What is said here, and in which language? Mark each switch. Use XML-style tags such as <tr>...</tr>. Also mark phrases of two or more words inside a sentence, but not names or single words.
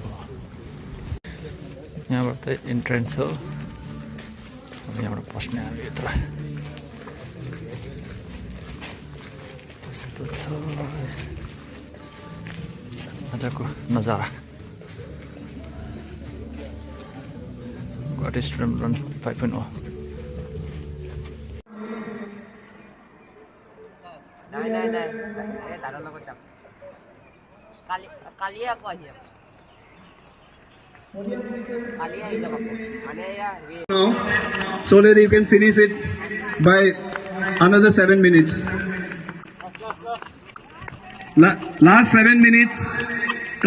<ne>यहाँबाट चाहिँ इन्ट्रेन्स हो। अब यहाँबाट पस्ने हामी यत्र त्यस्तो छ आजको नजारा। गुवाहाटी स्टेडियम रन 5.0।</ne> <as>নাই এই দাদাৰ লগত যাম। কালি আকৌ আহিম। কালি আহি যাম আকৌ। মানে</as> <en>so that you can finish it by another 7 minutes. Last 7 minutes.</en>